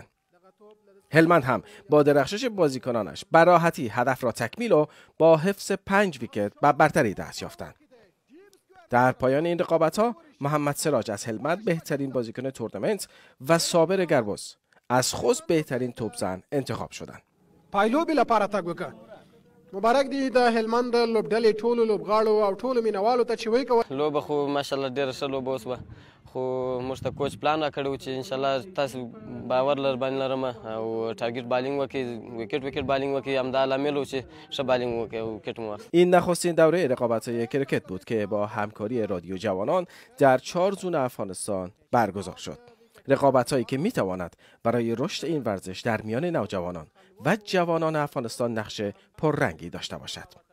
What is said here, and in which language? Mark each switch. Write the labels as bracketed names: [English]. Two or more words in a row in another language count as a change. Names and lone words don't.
[Persian] هلمند هم با درخشش بازیکنانش به راحتی هدف را تکمیل و با حفظ 5 ویکت به برتری دست یافتند. در پایان این رقابت‌ها محمد سراج از هلمند بهترین بازیکن تورنمنت و صابر گربوس از خوست بهترین توپزن انتخاب شدند. [Pashto] مبارک دی د هلمند لوبډلې ټولو لوبغاړو او ټولو مینوالو ته چې وایي کوه لوبه خو ماشاءالله ډېره ښه لوبه وسوه خو موږ ته کوچ پلان راکړی و چې انشاءالله تاسو باور باندې لرم او [English] target bowling [Pashto] وکړئ [English] wicket bowling [Pashto] وکړئ همدا لامل و چې ښه بالینگ وکړئ او ویکټ مو واخیست. [Persian] این نخستین دوره رقابت‌های کرکت بود که با همکاری رادیو جوانان در 4 زون افغانستان برگزار شد. رقابت‌هایی که می‌تواند برای رشد این ورزش در میان نوجوانان و جوانان افغانستان نقش پررنگی داشته باشد.